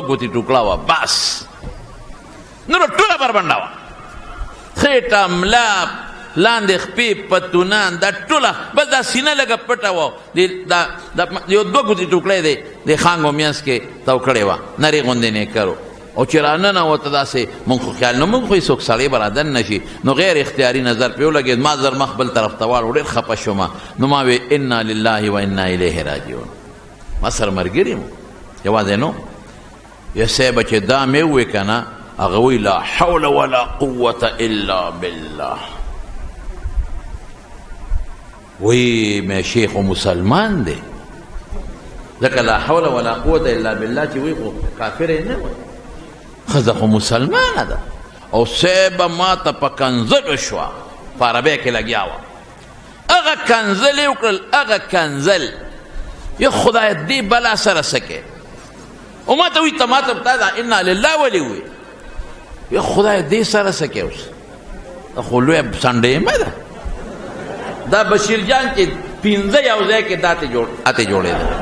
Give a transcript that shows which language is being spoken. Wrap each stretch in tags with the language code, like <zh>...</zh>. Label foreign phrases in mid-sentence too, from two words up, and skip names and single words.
<ps>ګوتې ټوکړه وه بس نور ټوله بربنډه وه خېټه ملا لاندې خپې پتونان دا ټوله بس دا سینه لږه پټه وه یو دوه ګوتې ټوکړی دی د خانګو منځ کې تاو کړې وه نرې غوندې نیکر او چې راننوته داسې مونږ خو خیال نه مونږ خو هېڅوک سړی به رادننه شي نو غیر اختیاري نظر پرې ولګېد ما زر مخ بل طرف ته واړو ډېر خفه شوم نو ما وې</ps> <ar>انا لله و انا الیه راجعون</ar> <ps>ما سره ملګري مو یوازې نو یا صاحبه چې دا مې ووې که نه هغه وایي</ps> <ar>لا حول ولا قوة الا بالله</ar> <ps>وی مې شیخ و مسلمان دی ځکه</ps> <ar>لا حول ولا قوة الا بالله</ar> <ps>چې وایي خو کافر یې نه وایي ښځه خو مسلمانه ده او صاحبه ما ته په کنځلو شوه په عربۍ کې لګیا وه هغه کنځل یې وکړل هغه کنځل یا خدای دې بلا سره څه کې او ما ته وایي ته ما ته تا دا</ps> <ar>انا لله</ar> <ps>ولې وایي یا خدای دې سره څه کې اوس دا خو لویه سنډیمه ده دا بشیر جان چې پنځه یو ځای کې دا اتې جوړېده</ps>